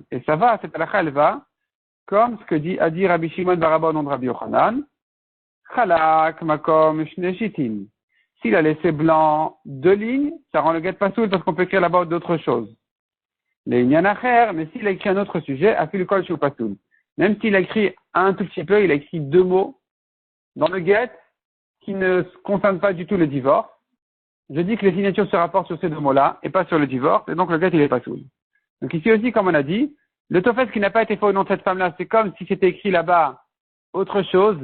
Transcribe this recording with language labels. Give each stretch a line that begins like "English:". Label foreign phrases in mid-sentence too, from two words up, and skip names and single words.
French: Et ça va, cette halakha, elle va, comme ce que a dit Rabbi Shimon Barba au nom de Rabbi Yochanan,
Hebrew: חלק מקום שני שיטין.
French: S'il a laissé blanc 2 lignes, ça rend le get pas soul parce qu'on peut écrire là-bas d'autres choses.
Hebrew: Les ענין אחר,
French: mais s'il a écrit un autre sujet,
Hebrew: אפילו כל שהו פסול.
French: Même s'il a écrit un tout petit peu, il a écrit 2 mots dans le get qui ne concernent pas du tout le divorce. Je dis que les signatures se rapportent sur ces 2 mots-là et pas sur le divorce, et donc le get il est pas soul. Donc ici aussi, comme on a dit, le tofes qui n'a pas été fait au nom de cette femme-là, c'est comme si c'était écrit là-bas autre chose.